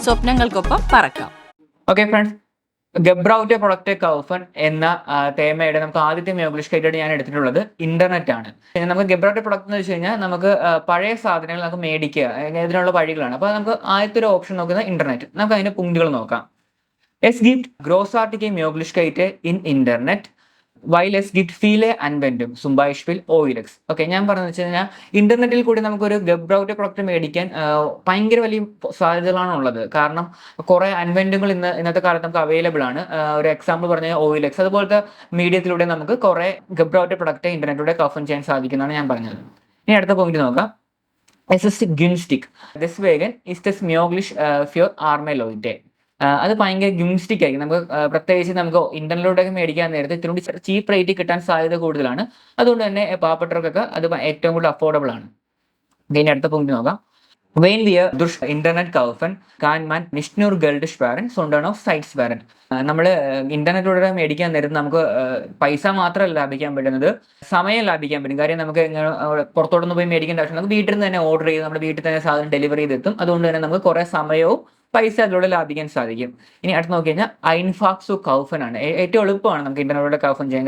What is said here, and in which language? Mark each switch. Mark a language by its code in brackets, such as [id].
[ml] സ്വപ്നങ്ങൾക്കൊപ്പം പറക്കാം. Okay friends, ഗബ്രൌറ്റെ പ്രൊഡക്റ്റെ കൗഫൻ എന്ന തേമയുടെ നമുക്ക് ആദ്യത്തെ മ്യോഗ്ലിഷ് ഞാൻ എടുത്തിട്ടുള്ളത് ഇന്റർനെറ്റ് ആണ്. നമുക്ക് ഗബ്രൌറ്റെ പ്രൊഡക്റ്റ് എന്ന് വെച്ച് കഴിഞ്ഞാൽ നമുക്ക് പഴയ സാധനങ്ങൾ നമുക്ക് മേടിക്കുക, ഇതിനുള്ള വഴികളാണ്. അപ്പോൾ നമുക്ക് ആദ്യത്തെ ഒരു ഓപ്ഷൻ നോക്കുന്നത് ഇന്റർനെറ്റ്. നമുക്ക് അതിന്റെ പുങ്ക്റ്റുകൾ നോക്കാം. [de] Es gibt großartige Möglichkeiten in Internet, weil es gibt viele Anwendungen, zum Beispiel OLX. [ml] Okay, ഞാൻ പറഞ്ഞു വെച്ച് കഴിഞ്ഞാൽ ഇന്റർനെറ്റിൽ കൂടി നമുക്കൊരു ഗബ്രൌറ്റെ പ്രൊഡക്റ്റ് മേടിക്കാൻ ഭയങ്കര വലിയ സാധ്യതകളാണ് ഉള്ളത്. കാരണം കുറേ അൻവെന്റുകൾ ഇന്നത്തെ കാലത്ത് നമുക്ക് അവൈലബിൾ ആണ്. ഒരു എക്സാമ്പിൾ പറഞ്ഞാൽ OLX, അതുപോലത്തെ മീഡിയത്തിലൂടെ നമുക്ക് കുറേ ഗബ്രൌറ്റെ പ്രൊഡക്റ്റ് ഇന്റർനെറ്റിലൂടെ കൗഫൻ ചെയ്യാൻ സാധിക്കുന്നതാണ് ഞാൻ പറഞ്ഞത്. ഇനി അടുത്ത പോയിന്റ് നോക്കാം. [de] Es ist günstig. Deswegen ist es möglich für arme Leute. [ml] അത് ഭയങ്കര ഗിംസ്റ്റിക് ആയിരിക്കും. നമുക്ക് പ്രത്യേകിച്ച് നമുക്ക് ഇന്റർനെറ്റിലൂടെ മേടിക്കാൻ നേരത്തെ ഇത്തിരി കൂടി ചീപ്പ് റേറ്റ് കിട്ടാൻ സാധ്യത കൂടുതലാണ്. അതുകൊണ്ട് തന്നെ പാവപ്പെട്ടവർക്കൊക്കെ അത് ഏറ്റവും കൂടുതൽ അഫോർഡബിൾ ആണ്. ഇനി അടുത്ത പോയിന്റ് നോക്കാം. [de] Wenn wir durch Internet kaufen, kann man nicht nur Geld sparen, sondern auch Zeit sparen. [ml] നമ്മൾ ഇന്റർനെറ്റിലൂടെ മേടിക്കാൻ നേരത്ത് നമുക്ക് പൈസ മാത്രമല്ല ലാഭിക്കാൻ പറ്റുന്നത്, സമയം ലാഭിക്കാൻ പറ്റും. കാര്യം നമുക്ക് പുറത്തോട്ടൊന്നും പോയി മേടിക്കേണ്ട ആവശ്യം, നമുക്ക് വീട്ടിൽ നിന്ന് തന്നെ ഓർഡർ ചെയ്ത് നമ്മുടെ വീട്ടിൽ തന്നെ സാധനം ഡെലിവറി ചെയ്തെത്തും. അതുകൊണ്ട് തന്നെ നമുക്ക് കുറേ സമയവും പൈസ അതിലൂടെ ലാഭിക്കാൻ സാധിക്കും. ഇനി അടുത്ത് നോക്കി കഴിഞ്ഞാൽ ഐൻഫാക്സു കൗഫൻ ആണ്. ഏറ്റവും എളുപ്പമാണ് നമുക്ക് ഇന്റർനെറ്റിലൂടെ കൗഫൻ ചെയ്യാൻ.